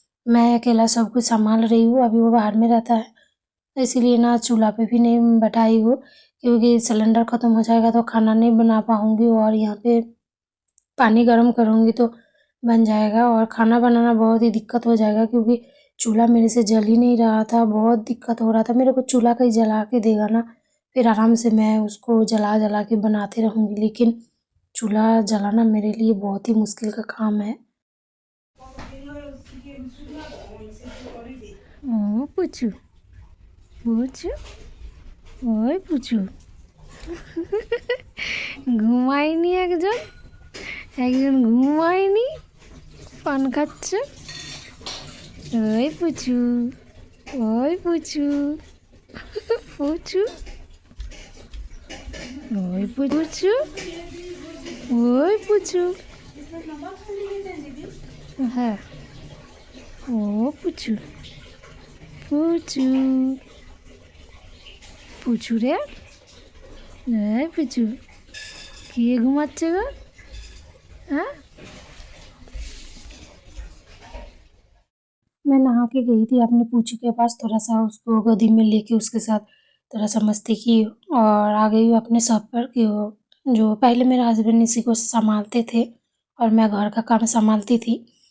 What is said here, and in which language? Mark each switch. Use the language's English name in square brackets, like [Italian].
[Hindi] मैं अकेला सब कुछ संभाल रही हूँ, अभी वो बाहर में रहता है तो इसीलिए ना चूल्हा पे भी नहीं बैठाई हूँ, क्योंकि सिलेंडर ख़त्म हो जाएगा तो खाना नहीं बना पाऊँगी और यहाँ पे पानी गर्म करूँगी तो बन जाएगा और खाना बनाना बहुत ही दिक्कत हो जाएगा, क्योंकि चूल्हा मेरे से जल ही नहीं रहा था, बहुत दिक्कत हो रहा था। मेरे को चूल्हा कहीं जला के देगा ना, फिर आराम से मैं उसको जला जला के बनाते रहूँगी, लेकिन चूल्हा जलाना मेरे लिए बहुत ही मुश्किल का काम है। [Bangla] ও পুচু, পুচু, ওই পুচু, ঘুমায়নি একজন, একজন ঘুমায়নি, পান খাচ্ছে। ওই পুচু, ওই পুচু, পুচু, ওই পুচু, ওই পুচু, হ্যাঁ, ও পুচু, পুচু, পুচু রে, এই পুচু, কে ঘুমাচ্ছে গো? [Hindi] हाँ, मैं नहा के गई थी अपने पूछू के पास, थोड़ा सा उसको गोदी में लेके उसके साथ थोड़ा सा मस्ती की और आ गई हूँ अपने शॉप पर कि वो जो पहले मेरे हस्बैंड इसी को संभालते थे और मैं घर का काम संभालती थी।